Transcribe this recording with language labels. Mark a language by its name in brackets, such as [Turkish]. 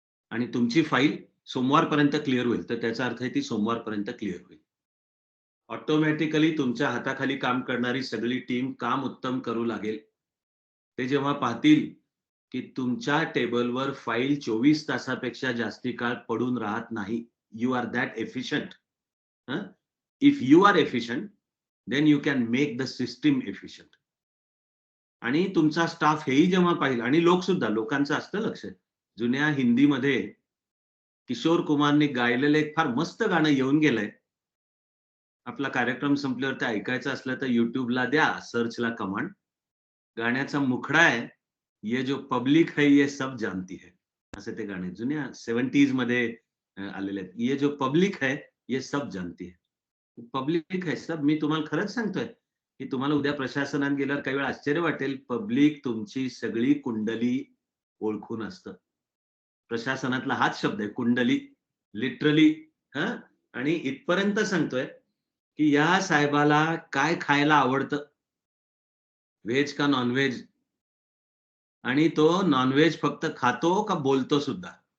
[Marathi] आणि तुमची फाईल सोमवारपर्यंत क्लिअर होईल, तर त्याचा अर्थ ती सोमवारपर्यंत क्लिअर होईल. ऑटोमॅटिकली तुमच्या हाताखाली काम करणारी सगळी टीम काम उत्तम करू लागेल. ते जेव्हा पाहतील की तुमच्या टेबलवर फाईल 24 तासापेक्षा जास्ती काळ पडून राहत नाही, [English] You are that efficient. If you are efficient, then you can make the system efficient. [Marathi] आणि तुमचा स्टाफ हेही जेव्हा पाहिलं, आणि लोक सुद्धा, लोकांचं असतं लक्ष. जुन्या हिंदीमध्ये किशोर कुमारने गायलेलं एक फार मस्त गाणं येऊन गेलंय. आपला कार्यक्रम संपल्यावर ते ऐकायचं असलं तर युट्यूबला द्या सर्चला कमांड. गाण्याचा मुखडा आहे, [Hindi] ये जो पब्लिक है ये सब जानती है, [Marathi] असं ते गाणे जुन्या 70s मध्ये आलेले आहेत. [Hindi] ये जो पब्लिक है ये सब जानती है. पब्लिक है सब. [Marathi] मी तुम्हाला खरंच सांगतोय की तुम्हाला उद्या प्रशासनात गेल्यावर काही वेळा आश्चर्य वाटेल, पब्लिक तुमची सगळी कुंडली ओळखून असतं. प्रशासनातला हाच शब्द आहे, कुंडली, लिटरली. आणि इथपर्यंत सांगतोय की या साहेबाला काय खायला आवडतं, व्हेज का नॉनव्हेज, आणि तो नॉनव्हेज फक्त खातो का बोलतो सुद्धा.